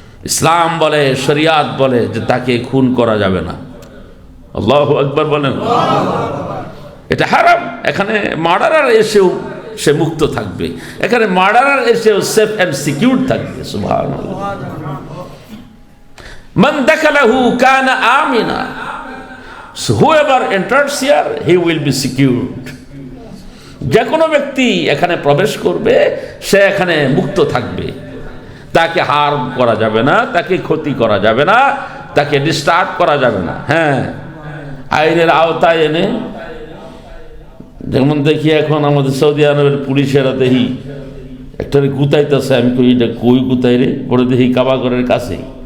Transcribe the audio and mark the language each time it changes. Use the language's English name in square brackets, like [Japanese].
[Bangla] ইসলাম বলে, শরিয়াত বলে যে তাকে খুন করা যাবে না। আল্লাহু আকবার বলেন। এটা হারাম। এখানে মার্ডারার এসেও সে মুক্ত থাকবে, এখানে মার্ডারার এসেও সেফ এন্ড সিকিউর থাকবে। সুবহানাল্লাহ। [Arabic] মান দাখালাহু কানা আমিনা, [English] so whoever enters here he will be secured। [Bangla] যে কোনো ব্যক্তি এখানে প্রবেশ করবে সে এখানে মুক্ত থাকবে। তাকে হার্ম করা যাবে না, তাকে ক্ষতি করা যাবে না, তাকে ডিস্টার্ব করা যাবে না। হ্যাঁ, আইনের আওতায় এনে, যেমন দেখি এখন আমাদের সৌদি আরবের পুলিশেরা দেখি একটা গুতাইতেছে, আমি কই এটা কই গুতাই রে, পরে দেখি কাবাঘরের কাছেই।